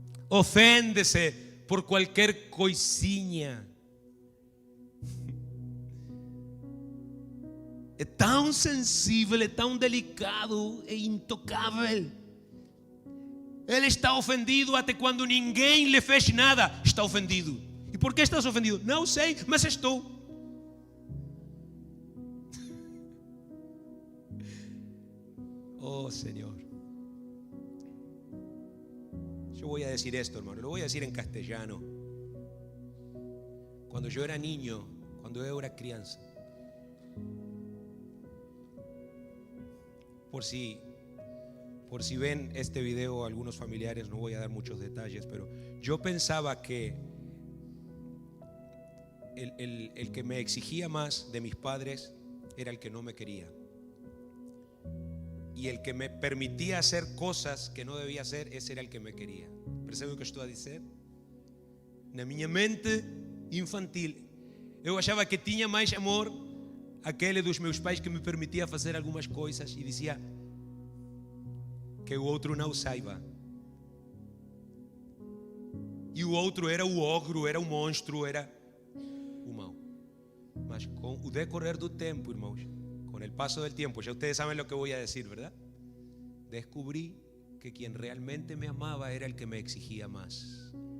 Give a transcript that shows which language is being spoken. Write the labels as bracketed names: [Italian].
[Portuguese] Ofende-se por qualquer coisinha. É tão sensível, é tão delicado, é intocável. Ele está ofendido até quando ninguém lhe fez nada. Está ofendido. E por que estás ofendido? Não sei, mas estou. [Spanish] Oh Señor. Yo voy a decir esto, hermano. Lo voy a decir en castellano. Cuando yo era niño, cuando yo era crianza, por si ven este video algunos familiares, no voy a dar muchos detalles, pero yo pensaba que el que me exigía más de mis padres era el que no me quería, y el que me permitía hacer cosas que no debía hacer, ese era el que me quería. [Portuguese] Percebe o que estou a dizer? Na minha mente infantil, eu achava que tinha mais amor aquele dos meus pais que me permitia fazer algumas coisas e dizia que o outro não saiba. E o outro era o ogro, era o monstro, era o mal. Mas com o decorrer do tempo, irmãos, com o passo do tempo, já [Spanish] ustedes [Portuguese] sabem o que eu vou dizer, [Spanish] ¿verdad? Descobrí que quien realmente me amaba era el que me exigía más.